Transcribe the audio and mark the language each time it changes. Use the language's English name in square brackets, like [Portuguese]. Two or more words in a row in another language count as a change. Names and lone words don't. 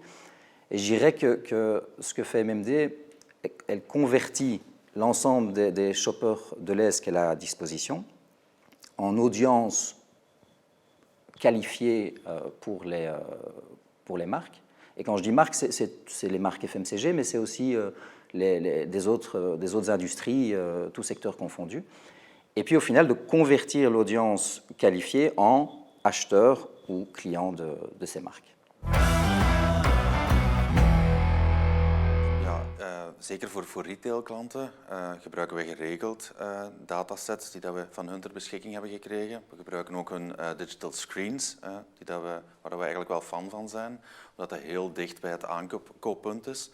[French] Et je dirais que ce que fait MMD, elle convertit l'ensemble des shoppers Delhaize qu'elle a à disposition en audience qualifiée pour les marques. Et quand je dis marques, c'est les marques FMCG, mais c'est aussi des autres industries, tous secteurs confondus. Et puis au final, de convertir l'audience qualifiée en acheteurs ou clients de ces marques. [Dutch] Zeker voor retailklanten gebruiken we geregeld datasets die dat we van hun ter beschikking hebben gekregen. We gebruiken ook hun [English] digital screens, [Dutch] waar we eigenlijk wel fan van zijn, omdat dat heel dicht bij het aankooppunt is.